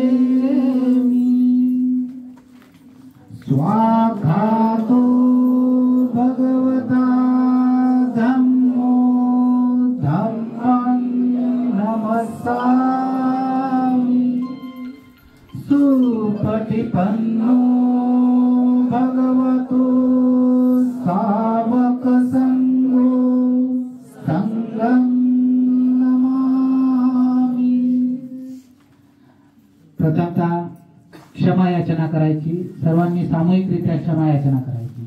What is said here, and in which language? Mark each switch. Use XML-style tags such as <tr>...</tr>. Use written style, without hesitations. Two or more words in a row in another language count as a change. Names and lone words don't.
<pi>स्वागतो भगवता धम्मो धम्मं नमस्सामि. सुपटिपन्नो भगवतो सावक संगो संगं नमामि.</pi> <mr>प्रथमतः क्षमा याचना करायची. सर्वांनी सामूहिकरित्या क्षमा याचना करायची.</mr>